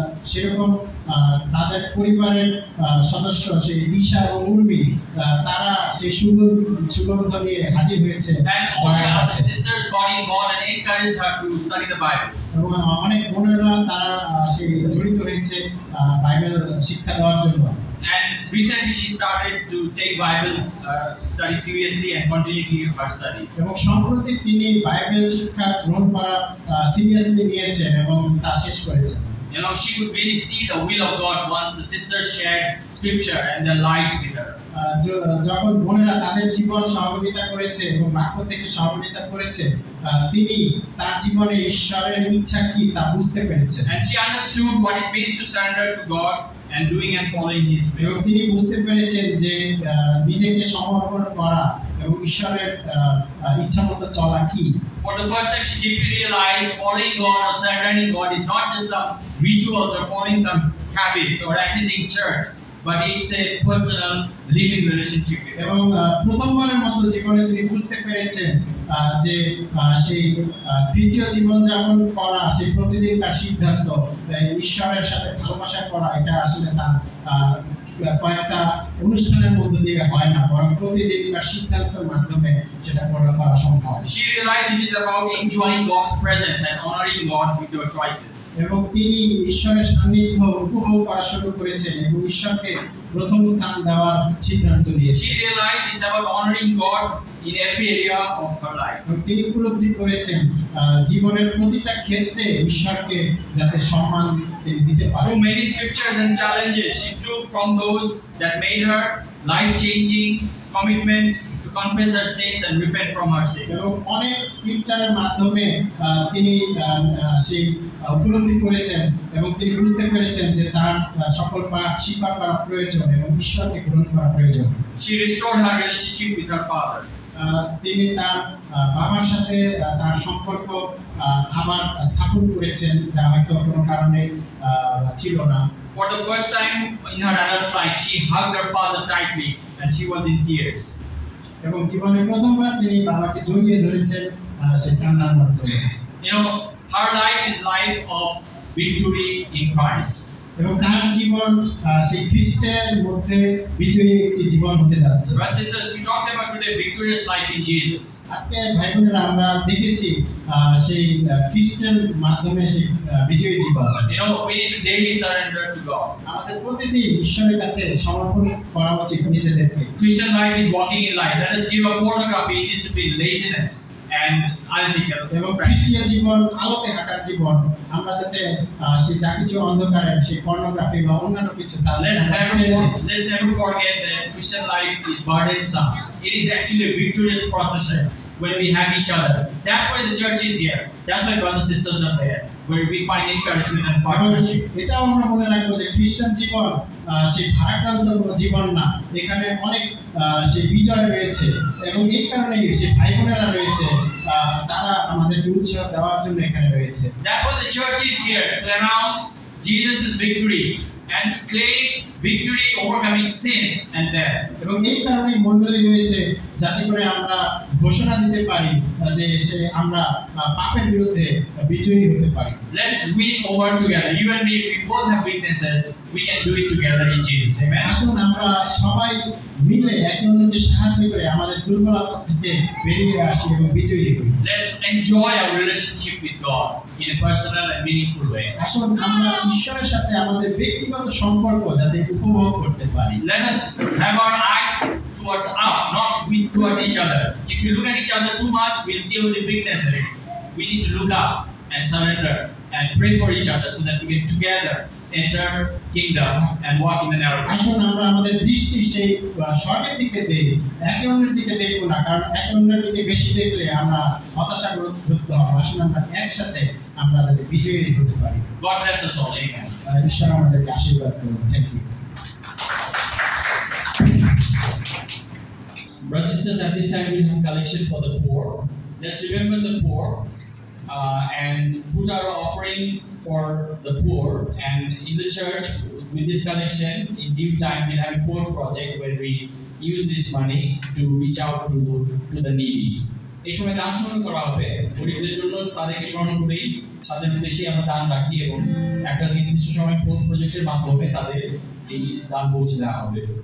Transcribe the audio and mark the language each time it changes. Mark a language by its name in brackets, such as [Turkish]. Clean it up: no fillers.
[Bangla] সেরকম তাদের পরিবারের সদস্য সেই দিশা এবং উর্মি তারা সেই সুগন্ধ নিয়ে হাজির হয়েছে। [English] And all the other sisters got involved and encouraged her to study the Bible. [Bangla] এবং অনেক বোনেরা তারা সেই জড়িত হয়েছে বাইবেল শিক্ষা দেওয়ার জন্য। [English] And recently she started to take Bible study seriously and continue her studies. [Bangla] এবং সম্প্রতি তিনি বাইবেল শিক্ষা গ্রহণ করা সিরিয়াসলি নিয়েছেন এবং তা শেষ করেছেন। [English] You know, she could really see the will of God once the sisters shared scripture and their lives with her. [Bangla] যখন বোনেরা তাদের জীবন সহযোগিতা করেছে এবং বাক্য থেকে সহযোগিতা করেছে, তিনি তার জীবনে ঈশ্বরের ইচ্ছা কি তা বুঝতে পেরেছেন। [English] And she understood what it means to surrender to God and doing and following His will. [Bangla] এবং তিনি বুঝতে পেরেছেন যে নিজেকে সমর্পণ করা এবং ঈশ্বরের ইচ্ছামতো চলা কি। [English] For the first time, she deeply realized following God or surrendering God is not just some rituals or following some habits or attending church, but it's a personal living relationship with God. [Bangla] এবং প্রথমবারের মতো জীবনে তিনি বুঝতে পেরেছেন যে সেই খ্রিস্টীয় জীবনযাপন করা, সেই প্রতিদিনকার সিদ্ধান্ত ঈশ্বরের সাথে ভালোবাসা করা, এটা আসলে তার কয়েকটা অনুষ্ঠানের মধ্য দিয়ে হয় না, বরং প্রতিদিনকার সিদ্ধান্তের মাধ্যমে সেটা করা সম্ভব। [English] She realized it is about enjoying God's presence and honoring God with your choices. [Bangla] এবং তিনি ঈশ্বরের সান্নিধ্য উপভোগ করা শুরু করেছেন এবং ঈশ্বরকে প্রথম স্থান দেওয়ার সিদ্ধান্ত নিয়েছেন। [English] She realized it's about honoring God in every area of her life. [Bangla] এবং তিনি উপলব্ধি করেছেন জীবনের প্রতিটা ক্ষেত্রে ঈশ্বরকে যাতে সম্মান দিতে পারেন। [English] Through many scriptures and challenges she took from those that made her life-changing commitment to confess her sins and repent from her sins. [Bangla] এবং অনেক স্ক্রিপচারের মাধ্যমে তিনি সেই উপলব্ধি করেছেন এবং তিনি বুঝতে পেরেছেন যে তার সকল পাপ স্বীকার করা প্রয়োজন এবং ঈশ্বরকে গ্রহণ করা প্রয়োজন। [English] She restored her relationship with her father. [Bangla] তিনি তার বাবার সাথে তার সম্পর্ক আবার স্থাপন করেছেন, যা হয়তো কোনো কারণে ছিল না। [English] For the first time in her adult life, she hugged her father tightly and she was in tears. [Bangla] এবং জীবনে প্রথমবার তিনি বাবাকে জড়িয়ে ধরেছেন সেই কান্নার মাধ্যমে। [English] You know, her life is life of victory in Christ. [Bangla] এবং তার জীবন সেই খ্রিস্টের মধ্যে বিজয়ী একটি জীবন হতে যাচ্ছে। [English] Brothers and sisters, we talked about today victorious life in Jesus. [Bangla] আজকে ভাই বোনেরা আমরা দেখেছি সেই খ্রিস্টের মাধ্যমে সেই বিজয়ী জীবন। [English] You know, we need to daily surrender to God. [Bangla] আমাদের প্রতিদিন ঈশ্বরের কাছে সমর্পণ করা উচিত নিজেদেরকে। [English] Christian life is walking in light. Let us give up pornography, indiscipline, laziness, and unethical [Bangla] এবং [English] practice. [Bangla] খ্রিস্টীয় জীবন আলোতে হাঁটার জীবন। আমরা যাতে সেই যা কিছু অন্ধকারে সেই পর্নোগ্রাফি বা অন্যান্য কিছু [English] Let's never forget that Christian life is burdensome. It is actually a victorious procession when we have each other. That's why the church is here. That's why brothers and sisters are there, where we find encouragement and partnership. [Bangla] এটাও আমরা মনে রাখবো যে খ্রিস্টান জীবন সেই ভারাক্রান্ত কোনো জীবন না, এখানে অনেক সেই বিজয় রয়েছে এবং এই কারণেই সেই ভাই বোনেরা রয়েছে, তারা আমাদেরকে উৎসাহ দেওয়ার জন্য এখানে রয়েছে। [English] That's why the church is here, to announce Jesus' victory and to claim victory overcoming sin and death. [Bangla] এবং এই কারণে মণ্ডলী রয়েছে যাতে করে আমরা ঘোষণা দিতে পারি যে আমরা পাপের বিরুদ্ধে বিজয়ী হতে পারি। [English] Let's win over together. You and me, we both have weaknesses. We can do it together in Jesus. Amen. [Bangla] আসুন আমরা সবাই মিলে একে অন্যকে সাহায্য করে আমাদের দুর্বলতা থেকে বেরিয়ে আসি এবং বিজয়ী হই। [English] Let's enjoy our relationship with God in a personal and meaningful way. [Bangla] আসুন আমরা ঈশ্বরের সাথে আমাদের ব্যক্তিগত সম্পর্ক যাতে উপভোগ করতে পারি। [English] Let us have our eyes towards up, not towards each other. If you look at each other too much, we'll see only weaknesses. We need to look up and surrender and pray for each other so that we can together enter kingdom and walk in the narrow path. [Bangla] আসুন আমরা আমাদের দৃষ্টি সেই শর্টের দিকে দেই, একে অন্যের দিকে দেখব না, কারণ একে অন্যের দিকে বেশি দেখলে আমরা হতাশাগ্রস্ত হব। আসুন আমরা একসাথে আমরা যাতে বিজয়ী হতে পারি। [English] God bless us all. Amen. [Bangla] ঈশ্বর আমাদেরকে আশীর্বাদ করুন। [English] Thank you. Brothers and sisters, at this time we have collection for the poor. Let's remember the poor and put our offering for the poor. And in the church, with this collection, in due time, we'll have a poor project where we use this money to reach out to the needy. [Bangla] এই সময় দান স্মরণ করা হবে, গরিবদের জন্য তাদেরকে স্মরণ করেই তাদের উদ্দেশ্যে আমরা দান রাখি এবং একটা নির্দিষ্ট সময় পোস্ট প্রজেক্টের মাধ্যমে তাদের এই দান পৌঁছে দেওয়া হবে।